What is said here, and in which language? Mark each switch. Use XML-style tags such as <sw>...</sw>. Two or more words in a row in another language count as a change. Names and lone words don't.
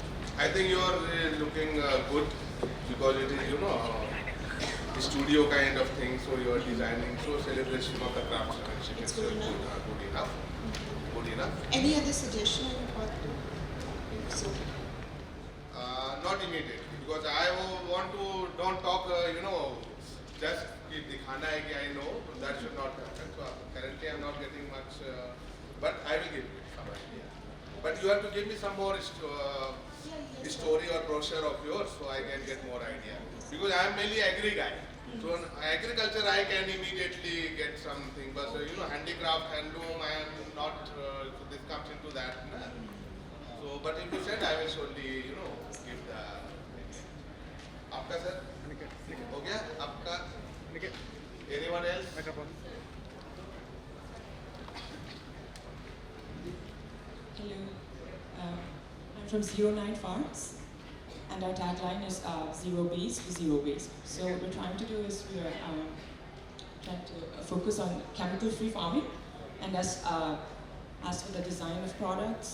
<en>I think you are looking good because it is, the studio kind of thing, so you are designing, so celebration of the craftsmanship. It's good enough. Good enough. Good enough. Any other suggestion on what to do? So, not immediately, because I want to, don't talk, just</en> <hi>दिखाना है कि</hi> <en>I know, that should not happen. So currently I am not getting much, but I will give you some idea. But you have to give me some more story or brochure of yours so I can get more idea. Because I am mainly agri guy. So in agriculture I can immediately get something, but handicraft, handloom, I am not, so this comes into that. So, but if you said I will surely, give the,</en> <hi>आपका sir? हो गया? आपका?</hi> <en>Anyone else? Hello, I'm from 09 Farms, and our tagline is zero base to zero waste. So what we're trying to do is we're trying to focus on chemical-free farming, and as for the design of products,</en>